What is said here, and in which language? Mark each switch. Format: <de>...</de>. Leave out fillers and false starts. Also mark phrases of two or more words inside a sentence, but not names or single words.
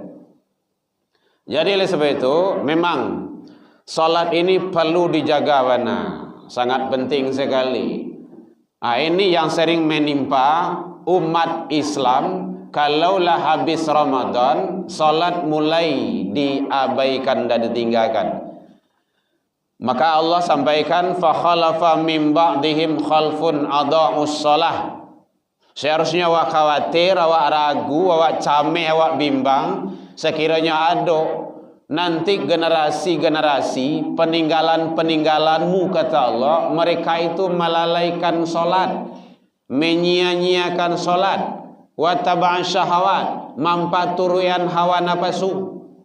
<id>Jadi oleh sebab itu memang salat ini perlu dijaga mana, sangat penting sekali. Ini yang sering menimpa umat Islam. Kalaulah habis Ramadan, salat mulai diabaikan dan ditinggalkan. Maka Allah sampaikan</id> <ar>fa khalafa min ba'dihim khalfun adaa'us shalah.</ar> <id>Seharusnya awak khawatir, awak ragu, awak cameh, awak bimbang sekiranya ada nanti generasi-generasi peninggalan-peninggalanmu kata Allah, mereka itu melalaikan salat, menyia-nyiakan salat,</id> <ar>wa taba'an syahawat,</ar> <id>mampaturuyan hawa nafsu.</id>